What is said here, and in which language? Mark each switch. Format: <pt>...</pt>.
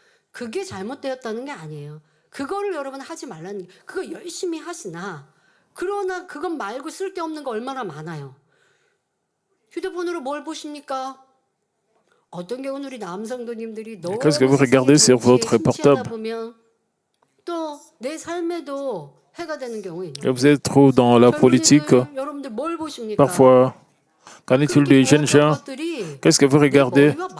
<ko>그게 잘못되었다는 게 아니에요. 그거를 여러분 하지 말라는 게, 그거 열심히 하시나. 그러나 그것 말고 쓸데없는 거 얼마나 많아요. 휴대폰으로 뭘 보십니까? 어떤 경우는 우리 남성도님들이 너무</ko> <fr>Qu'est-ce que vous regardez sur votre portable?</fr> <ko>또 내 삶에도 해가 되는 경우 있나요?</ko> <fr>Et vous êtes trop dans la politique.</fr> <ko>여러분들 뭘 보십니까?</ko> <fr>Parfois, qu'en est-il des jeunes gens? Qu'est-ce que vous regardez?</fr>